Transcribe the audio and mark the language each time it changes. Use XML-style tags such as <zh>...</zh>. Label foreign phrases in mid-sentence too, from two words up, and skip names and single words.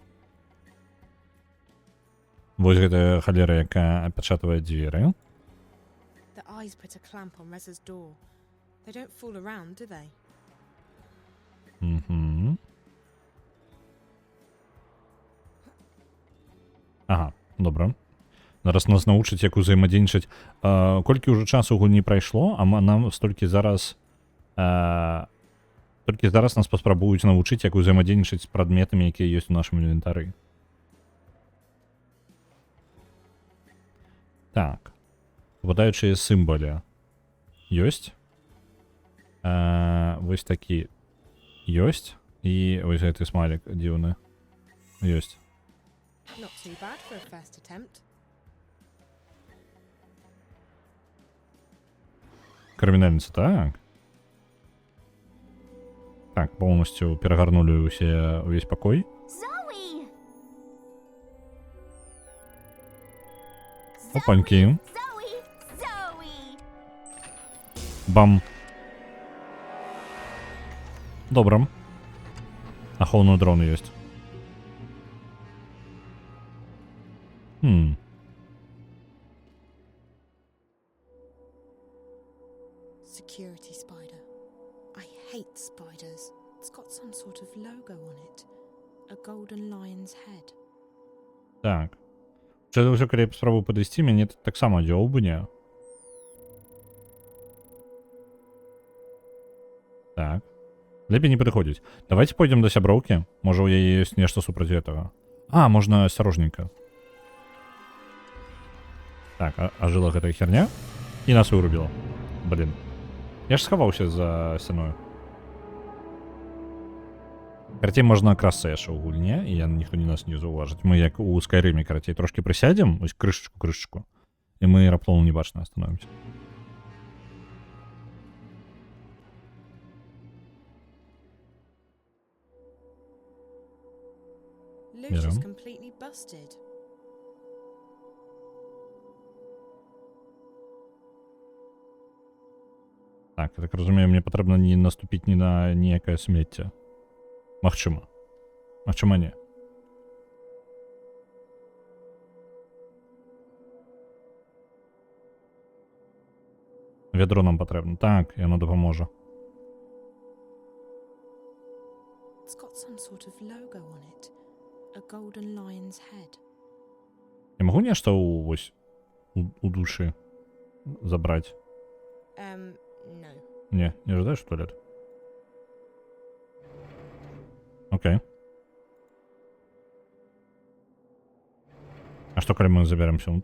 <be>Вось гэтая халера, якая апячатвае дзверы.</be> <en>The eyes put a clamp on Reza's door. They don't fool around, do they?</en> <be>Ага, добра. Зараз нас научаць, як узаемадзейнічаць. Колькі ўжо часу гульні прайшло, а нам столькі зараз... Толькі зараз нас паспрабуюць навучыць, як узаемадзейнічаць з прадметамі, якія ёсць у нашым інвентары. Так. Выпадаючыя сімвалы ёсць. Вось такі ёсць. І вось гэты смайлік дзіўны. Ёсць.</be> <en>Not too bad for a first attempt.</en> <be>Крымінальніца, так. Так,</be> <ru>полностью перегарнули весь покой.</ru> <be>Zoe! Опанькі. Бам. Добра. Ахоўную дрону ёсць.</be> <en>Security spider. I hate spiders. It's got some sort of logo on it. A golden lion's head.</en> <be>Так. Це ўсё, калі я спрабую падысці, мяне таксама дзёўбне. Так. Лепей не падыходзіць.</be> <ru>Давайте пойдем</ru> <be>до сяброўкі. Можа, у яе ёсць нешта супраць гэтага. А, можна асцярожненька. Так, ажыла гэтая херня. І нас вырубіла. Блин. Я ж схаваўся за сцяною. Карацей, можна красться яшчэ ў гульне, і ніхто не нас не заўважыць. Мы як у Скайрыме, карацей, трошки прысядзем, ось крышачку, і мы раптоўна небачна становімся.</be> <en>Lucius completely busted.</en> <be>Так, я так разумею, мне патрэбна не наступіць ні на ніякае смецце. Магчыма. Магчыма, не. Вядро нам патрэбна. Так, яно дапаможа.</be> <en>It's got some sort of logo on it. A golden lion's head.</en> <be>Я магу нешта у душы забраць?</be> <en>No.</en> <be>Не, не жадаеш в туалет? Окей. А што, калі мы заберемся ўнутр?</be>